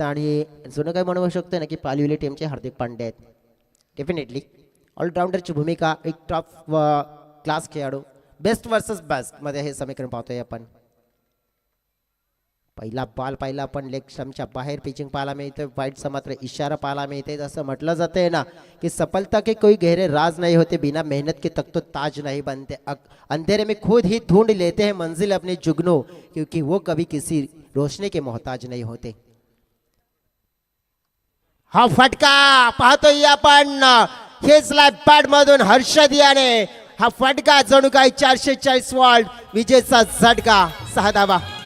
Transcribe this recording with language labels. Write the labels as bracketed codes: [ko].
[mr] आणि जुनं काय म्हणू शकतो ना की पालविली टीमचे हार्दिक पांड्या आहेत. डेफिनेटली ऑलराऊंडरची भूमिका, एक टॉप क्लास खेळाडू, बेस्ट वर्सेस बेस्ट मध्ये हे समीकरण पाहतोय आपण. पहिला बॉल पाहिला आपण लेग स्टंपच्या बाहेर पिचिंग पाहायला मिळते. वाईटचा मात्र इशारा पाहायला मिळते. [hi] जसं म्हटलं जातंय ना की सफलता के कोई गहरे राज नहीं होते, बिना मेहनत के तक तो ताज नहीं बनते, अंधेरे में खुद ही ढूंढ लेते हैं मंजिल अपने जुगनू, क्योंकि वो कभी किसी रोशनी के मोहताज नहीं होते. [mr] हा फटका पाहतोय आपण खेचला पॅड मधून हर्षद याने. हा फटका जणू काही 440 वॉल्ट विजेचा झटका. 6 धावा.